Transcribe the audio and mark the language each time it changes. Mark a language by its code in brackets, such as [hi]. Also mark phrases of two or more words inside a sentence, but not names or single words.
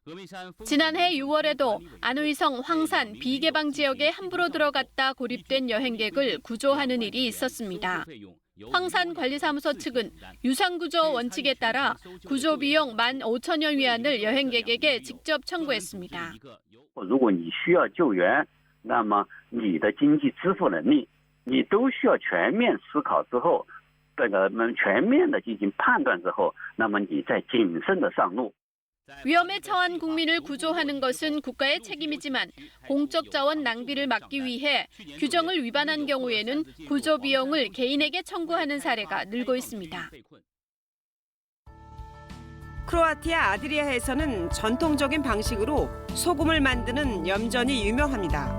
[ko] 지난해 6월에도 안의성 황산 비개방 지역에 함부로 들어갔다 고립 된 여행객을 구조하는 일이 있었습니다. 황산관리사무소 측은 유상구조 원칙에 따라 구조 비용 15,000여 위안을 여행객에게 직접 청구했습니다. [zh] 如果你需要救援，那么你的经济支付能力，你都需要全面思考之后，全面的进行判断之后，那么你再谨慎的上路。 [ko] 위험에 처한 국민을 구조하는 것은 국가의 책임이지만 공적 자원 낭비를 막기 위해 규정을 위반한 경우에는 구조 비용을 개인에게 청구하는 사례가 늘고 있습니다. 크로아티아 아드리아해에서는 전통적인 방식으로 소금을 만드는 염전이 유명합니다.